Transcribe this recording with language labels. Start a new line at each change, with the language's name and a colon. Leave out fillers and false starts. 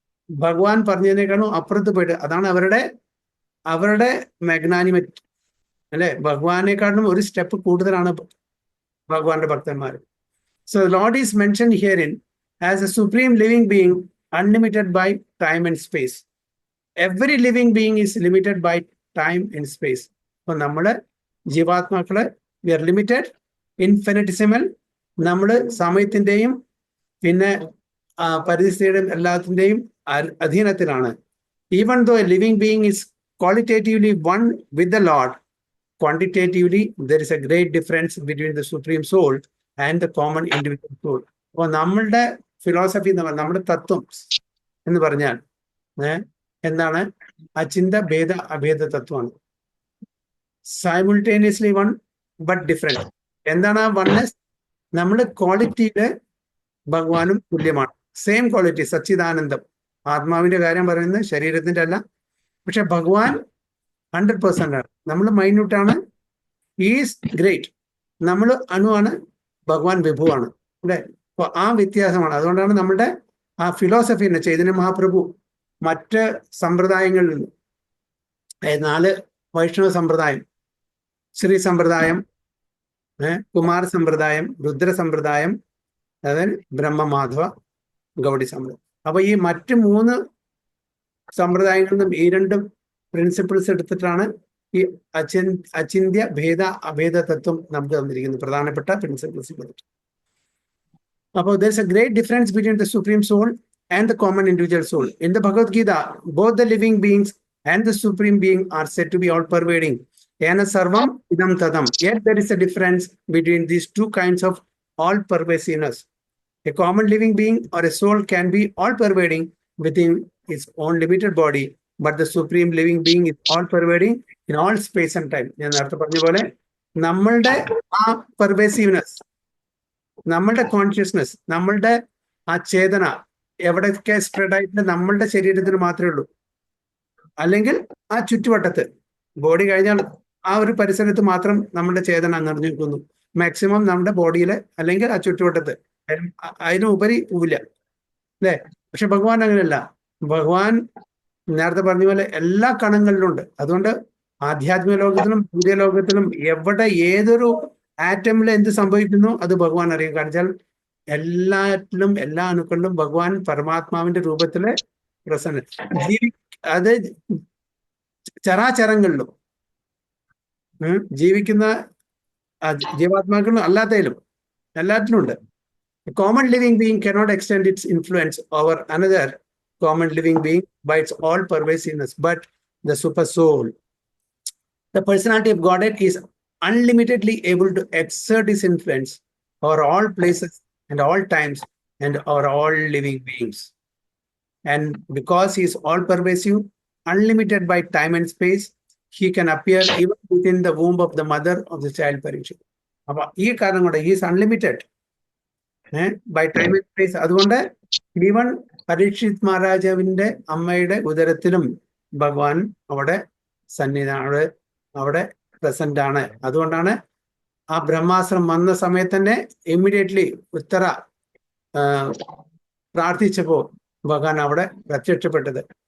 Malayalam: ഭഗവാൻ പറഞ്ഞതിനേക്കാളും അപ്പുറത്ത് പോയിട്ട്, അതാണ് അവരുടെ മാഗ്നാനിമറ്റ്, അല്ലെ? ഭഗവാനെക്കാളും ഒരു സ്റ്റെപ്പ് കൂടുതലാണ് ഭഗവാന്റെ ഭക്തന്മാർ.
English: So lord is mention herein as a supreme living being, unlimited by time and space. Every living being is limited by time and space.
Malayalam: അപ്പൊ നമ്മള് ജീവാത്മാക്കള്
English: we are limited, infinitesimal.
Malayalam: നമ്മള് സമയത്തിന്റെയും പിന്നെ പരിസ്ഥിതിയുടെയും എല്ലാത്തിന്റെയും അധീനത്തിലാണ്.
English: Even though a living being is qualitatively one with the Lord, quantitatively there is a great difference between the supreme soul and the common individual soul.
Malayalam: അപ്പൊ നമ്മളുടെ philosophy, നമ്മുടെ തത്വം എന്ന് പറഞ്ഞാൽ എന്താണ്? അചിന്ത ഭേദ അഭേദ തത്വമാണ്.
English: Simultaneously one but different.
Malayalam: എന്താണ് ആ വൺനെസ്? നമ്മുടെ ക്വാളിറ്റിയില് ഭഗവാനും തുല്യമാണ്. സെയിം ക്വാളിറ്റി, സച്ചിദാനന്ദം. ആത്മാവിന്റെ കാര്യം പറയുന്നത് ശരീരത്തിന്റെ അല്ല. പക്ഷെ ഭഗവാൻ 100% ആണ്, നമ്മൾ മൈന്യൂട്ടാണ്. ഈസ് ഗ്രേറ്റ്, നമ്മൾ അണുവാണ്, ഭഗവാൻ വിഭുവാണ്, അല്ലെ? അപ്പൊ ആ വ്യത്യാസമാണ്. അതുകൊണ്ടാണ് നമ്മുടെ ആ ഫിലോസഫിനെ ചൈതന്യ മഹാപ്രഭു മറ്റ് സമ്പ്രദായങ്ങളിൽ നിന്ന്, 4 വൈഷ്ണവ സമ്പ്രദായം, ശ്രീ സമ്പ്രദായം, കുമാര സമ്പ്രദായം, രുദ്ര സമ്പ്രദായം, അതായത് ബ്രഹ്മമാധവ, ഗൗഡി സമ്പ്രദായം. അപ്പൊ ഈ മറ്റ് 3 സമ്പ്രദായങ്ങളിൽ നിന്നും ഈ 2 പ്രിൻസിപ്പിൾസ് എടുത്തിട്ടാണ് ഈ അചിന്ത്യ ഭേദ അഭേദ തത്വം നമുക്ക് തന്നിരിക്കുന്നത്, പ്രധാനപ്പെട്ട principles.
English: Now, there's a great difference between the Supreme Soul and the common individual soul. In the Bhagavad Gita, both the living beings and the Supreme Being are said to be all-pervading.
Sanskrit: Yana sarvam idam tadam.
English: Yet there is a difference between these 2 kinds of all-pervasiveness. A common living being or a soul can be all-pervading within its own limited body, but the Supreme living being is all-pervading in all space and time.
Malayalam: ഞാൻ നേരത്തെ പറഞ്ഞ പോലെ നമ്മളുടെ ആ pervasiveness, നമ്മളുടെ consciousness, നമ്മളുടെ ആ ചേതന എവിടെയൊക്കെ സ്പ്രെഡ് ആയിട്ട് നമ്മളുടെ ശരീരത്തിന് മാത്രമേ ഉള്ളൂ. അല്ലെങ്കിൽ ആ ചുറ്റുവട്ടത്ത്, ബോഡി കഴിഞ്ഞാൽ ആ ഒരു പരിസരത്ത് മാത്രം നമ്മുടെ ചേതന നിറഞ്ഞു നിൽക്കുന്നു. മാക്സിമം നമ്മുടെ ബോഡിയില് അല്ലെങ്കിൽ ആ ചുറ്റുവട്ടത്ത്, അതിനുപരി പോവില്ല, അല്ലേ? പക്ഷെ ഭഗവാൻ അങ്ങനെയല്ല. ഭഗവാൻ നേരത്തെ പറഞ്ഞ പോലെ എല്ലാ കണങ്ങളിലുണ്ട്. അതുകൊണ്ട് ആധ്യാത്മിക ലോകത്തിലും പുതിയ ലോകത്തിലും എവിടെ ഏതൊരു ആറ്റമിൽ എന്ത് സംഭവിക്കുന്നു അത് ഭഗവാൻ അറിയും. കാരണം വെച്ചാൽ എല്ലാറ്റിലും എല്ലാ അണുക്കളിലും ഭഗവാൻ പരമാത്മാവിന്റെ രൂപത്തില് പ്രസന്ന. അത് ചരാചരങ്ങളിലും ജീവിക്കുന്ന ജീവാത്മാക്കളും അല്ലാത്തതിലും എല്ലാത്തിലും ഉണ്ട്.
English: A common living being cannot extend its influence over another common living being by its all pervasiveness, but the super soul, the personality of Godhead, is unlimitedly able to exert his influence over all places and all times and over all living beings. And because he is all pervasive, unlimited by time and space, he can appear even within the womb of the mother of the child Parikshit.
Malayalam: അപ്പൊ ഈ കാരണം കൊണ്ട്
English: he is unlimited by time and space.
Malayalam: അതുകൊണ്ട് even Parikshit മഹാരാജാവിന്റെ അമ്മയുടെ ഉദരത്തിലും ഭഗവാൻ അവിടെ സന്നിധാന അവിടെ പ്രസന്റ് ആണ്. അതുകൊണ്ടാണ് ആ ബ്രഹ്മാസ്ത്രം വന്ന സമയത്ത് തന്നെ ഇമ്മീഡിയറ്റ്ലി ഉത്തര പ്രാർത്ഥിച്ചപ്പോ ഭഗവാൻ അവിടെ പ്രത്യക്ഷപ്പെട്ടത്.